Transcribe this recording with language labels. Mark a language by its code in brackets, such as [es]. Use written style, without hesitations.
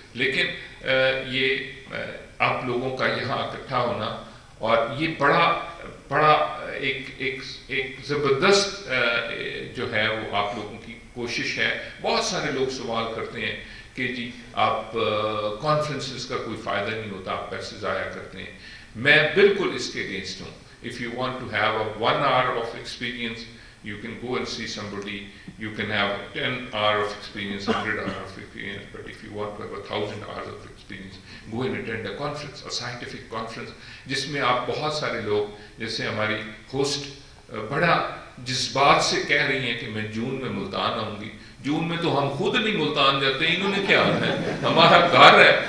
[ur] لیکن یہ آپ لوگوں کا یہاں اکٹھا ہونا, اور یہ بڑا ایک زبردست جو ہے وہ آپ لوگوں کی کوشش ہے. بہت سارے لوگ سوال کرتے ہیں کہ جی آپ کانفرنسز کا کوئی فائدہ نہیں ہوتا, آپ پیسے ضائع کرتے ہیں. میں بالکل اس کے اگینسٹ ہوں. [en] If you want to have a 1 hour of experience, you can go and see somebody. You can have 10 hours of experience, 100 hours of experience. But if you want to have 1,000 hours of experience, go and attend a conference, a scientific conference, [ur] جس میں آپ بہت سارے لوگ, جیسے ہماری host بڑا جذبات سے کہہ رہی ہیں کہ میں جون میں ملتان آؤں گی. جون میں تو ہم خود نہیں ملتان جاتے, انہوں نے کیا آنا ہے, ہمارا گھر ہے.